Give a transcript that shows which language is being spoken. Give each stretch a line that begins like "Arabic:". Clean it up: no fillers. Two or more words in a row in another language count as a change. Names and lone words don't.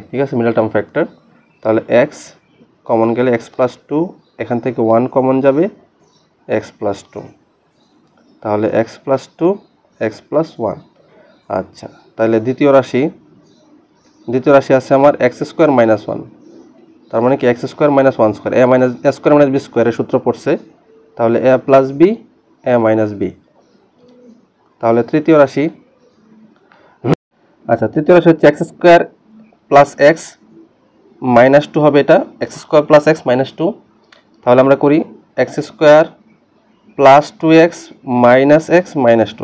Bangla: ঠিক আছে,
English: middle term factor.
Bangla: তাহলে x কমন গেলে x + 2, এখান থেকে 1 কমন যাবে, x + 2, তাহলে x + 2 x + 1। আচ্ছা, তাহলে দ্বিতীয় রাশি আছে আমার x² - 1, তার মানে কি x² - 1² a - b² এর সূত্র পড়ছে, তাহলে a + b a - b। তাহলে তৃতীয় রাশি, আচ্ছা, তৃতীয় রাশি হচ্ছে x² + x - 2 হবে, এটা x² + x - 2। তাহলে আমরা করি x² + 2x - x - 2।